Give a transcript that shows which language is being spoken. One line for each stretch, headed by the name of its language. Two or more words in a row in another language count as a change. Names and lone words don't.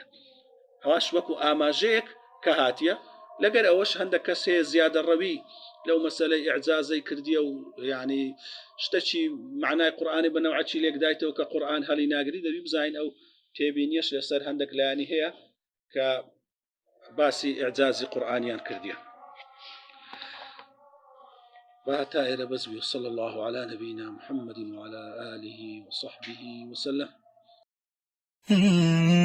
Central Kurdish: ئەوەش وەکو ئاماژەیەک کە هاتیە لەگەر ئەوەش هەندێک کەس هەیە زیادە ڕەوی لەو مەسەلەی ئیعجازەی کردیە و یعنی شتێکی معنای قورئانی بە نەوعەکی لێک دایتەوە کە قورئان هەڵی ناگری دەبی بزانین ئەو تێبینیەش لەسەر هەندێک لایانی هەیە کە باسی ئیعجازی قورئانیان کردیە وهتا إلى بزوي
Arabic: صلى الله على نبينا محمد وعلى آله وصحبه وسلم